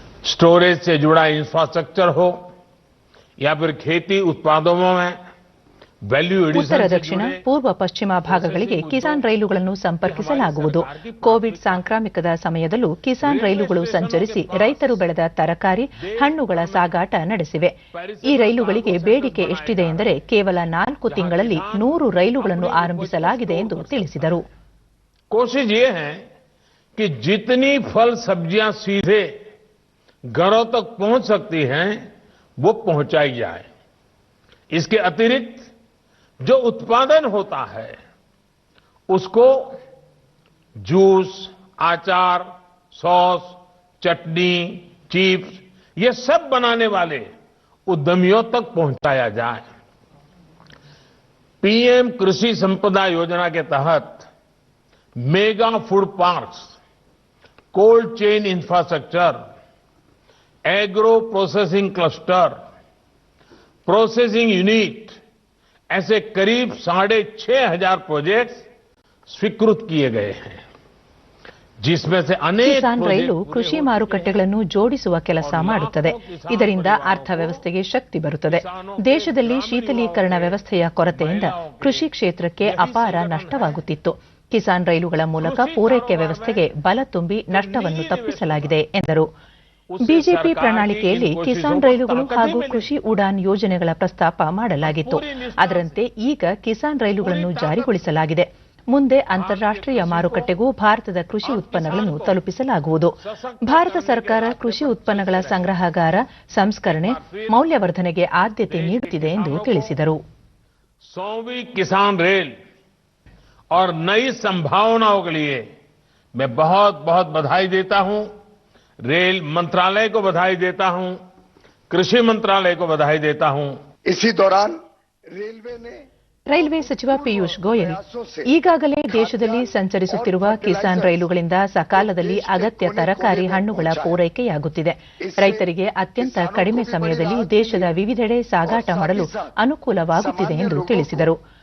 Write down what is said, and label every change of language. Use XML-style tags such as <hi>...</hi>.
<hi>Storage से जुड़ा infrastructure हो या फिर खेती उत्पादों में वैल्यू एडिशन.</hi> <kn>ಉತ್ತರ, ದಕ್ಷಿಣ, ಪೂರ್ವ, ಪಶ್ಚಿಮ ಭಾಗಗಳಿಗೆ ಕಿಸಾನ್ ರೈಲುಗಳನ್ನು ಸಂಪರ್ಕಿಸಲಾಗುವುದು. ಕೋವಿಡ್ ಸಾಂಕ್ರಾಮಿಕದ ಸಮಯದಲ್ಲೂ ಕಿಸಾನ್ ರೈಲುಗಳು ಸಂಚರಿಸಿ ರೈತರು ಬೆಳೆದ ತರಕಾರಿ, ಹಣ್ಣುಗಳ ಸಾಗಾಟ ನಡೆಸಿವೆ. ಈ ರೈಲುಗಳಿಗೆ ಬೇಡಿಕೆ ಎಷ್ಟಿದೆ ಎಂದರೆ ಕೇವಲ 4 ತಿಂಗಳಲ್ಲಿ 100 ರೈಲುಗಳನ್ನು ಆರಂಭಿಸಲಾಗಿದೆ ಎಂದು ತಿಳಿಸಿದರು.</kn> <hi>कोशिश ये है कि जितनी फल सब्जियां सीधे घरों तक पहुंच सकती हैं वो पहुंचाई जाए. इसके अतिरिक्त जो उत्पादन होता है उसको जूस, आचार, सॉस, चटनी, चिप्स ये सब बनाने वाले उद्यमियों तक पहुंचाया जाए. पीएम कृषि संपदा योजना के तहत mega food parks, cold chain infrastructure, agro processing cluster, processing unit ऐसे करीब 6,500 प्रोजेक्ट्स स्वीकृत किए गए हैं, जिसमें से अनेक.</hi> <kn>ಕಿಸಾನ್ ರೈಲು ಕೃಷಿ ಮಾರುಕಟ್ಟೆಗಳನ್ನು ಜೋಡಿಸುವ ಕೆಲಸ ಮಾಡುತ್ತದೆ. ಇದರಿಂದ ಅರ್ಥವ್ಯವಸ್ಥೆಗೆ ಶಕ್ತಿ ಬರುತ್ತದೆ. ದೇಶದಲ್ಲಿ ಶೀತಲೀಕರಣ ವ್ಯವಸ್ಥೆಯ ಕೊರತೆಯಿಂದ ಕೃಷಿ ಕ್ಷೇತ್ರಕ್ಕೆ ಅಪಾರ ನಷ್ಟವಾಗುತ್ತಿತ್ತು. ಕಿಸಾನ್ ರೈಲುಗಳ ಮೂಲಕ ಪೂರೈಕೆ ವ್ಯವಸ್ಥೆಗೆ ಬಲ ತುಂಬಿ ನಷ್ಟವನ್ನು ತಪ್ಪಿಸಲಾಗಿದೆ ಎಂದರು. ಬಿಜೆಪಿ ಪ್ರಣಾಳಿಕೆಯಲ್ಲಿ ಕಿಸಾನ್ ರೈಲುಗಳು ಹಾಗೂ ಕೃಷಿ ಉಡಾನ್ ಯೋಜನೆಗಳ ಪ್ರಸ್ತಾಪ ಮಾಡಲಾಗಿತ್ತು. ಅದರಂತೆ ಈಗ ಕಿಸಾನ್ ರೈಲುಗಳನ್ನು ಜಾರಿಗೊಳಿಸಲಾಗಿದೆ. ಮುಂದೆ ಅಂತಾರಾಷ್ಟ್ರೀಯ ಮಾರುಕಟ್ಟೆಗೂ ಭಾರತದ ಕೃಷಿ ಉತ್ಪನ್ನಗಳನ್ನು ತಲುಪಿಸಲಾಗುವುದು. ಭಾರತ ಸರ್ಕಾರ ಕೃಷಿ ಉತ್ಪನ್ನಗಳ ಸಂಗ್ರಹಗಾರ, ಸಂಸ್ಕರಣೆ, ಮೌಲ್ಯವರ್ಧನೆಗೆ ಆದ್ಯತೆ ನೀಡುತ್ತಿದೆ ಎಂದು ತಿಳಿಸಿದರು.</kn> <hi>100वीं किसान रेल और नई संभावनाओं के लिए मैं बहुत बहुत बधाई देता हूं. रेल मंत्रालय को बधाई देता हूं, कृषि मंत्रालय को बधाई देता हूं. इसी दौरान रेलवे ने</hi> <kn>ರೈಲ್ವೆ ಸಚಿವ ಪಿಯೂಷ್ ಗೋಯಲ್ ಈಗಾಗಲೇ ದೇಶದಲ್ಲಿ ಸಂಚರಿಸುತ್ತಿರುವ ಕಿಸಾನ್ ರೈಲುಗಳಿಂದ ಸಕಾಲದಲ್ಲಿ ಅಗತ್ಯ ತರಕಾರಿ, ಹಣ್ಣುಗಳ ಪೂರೈಕೆಯಾಗುತ್ತಿದೆ. ರೈತರಿಗೆ ಅತ್ಯಂತ ಕಡಿಮೆ ಸಮಯದಲ್ಲಿ ದೇಶದ ವಿವಿಧೆಡೆ ಸಾಗಾಟ ಮಾಡಲು ಅನುಕೂಲವಾಗುತ್ತಿದೆ ಎಂದು ತಿಳಿಸಿದರು.</kn>